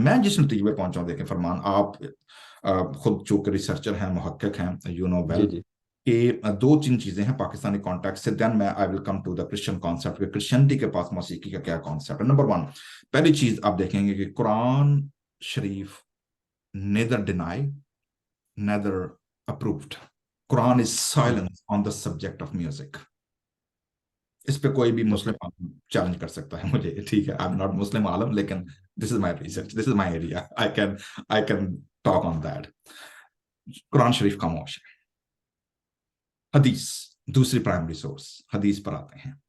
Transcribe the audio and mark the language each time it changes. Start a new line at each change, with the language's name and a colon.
Urdu: میں جس نتیجے پہ پہنچا ہوں، دیکھیں فرمان، آپ خود چونکہ ریسرچر ہیں، محقق ہیں،
English: you know well,
Urdu: جی. کہ 2-3 چیزیں ہیں پاکستانی کانٹیکٹ سے.
English: then میں I will come to the Christian concept
Urdu: کہ کرسچینٹی کے پاس موسیقی کا کیا کانسیپٹ ہے. نمبر 1، پہلی چیز آپ دیکھیں گے کہ قرآن شریف
English: neither deny neither approved. Quran is silent on the subject of music.
Urdu: اس پہ کوئی بھی مسلم عالم چیلنج کر سکتا ہے مجھے، ٹھیک ہے،
English: I'm not
Urdu: مسلم عالم، لیکن
English: this is my research, this is my area, I can talk on that.
Urdu: قرآن شریف خاموش ہے. حدیث دوسری پرائمری سورس، حدیث پر آتے ہیں.